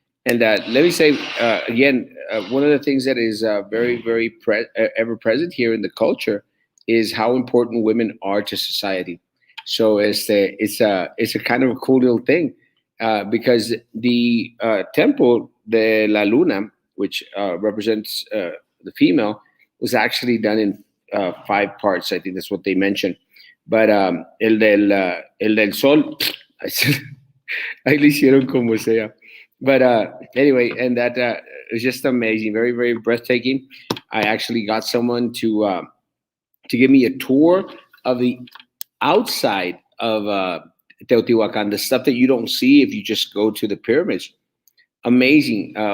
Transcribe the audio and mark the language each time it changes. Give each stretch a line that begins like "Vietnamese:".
English: And let me say again, one of the things that is very, very ever present here in the culture is how important women are to society. So it's a kind of a cool little thing because the Temple de la Luna, which represents the female, was actually done in 5 parts. I think that's what they mentioned. But
Spanish: el del Sol, ahí le hicieron como sea.
English: But anyway, and that is just amazing, very, very breathtaking. I actually got someone to give me a tour of the outside of Teotihuacan, the stuff that you don't see if you just go to the pyramids. Amazing.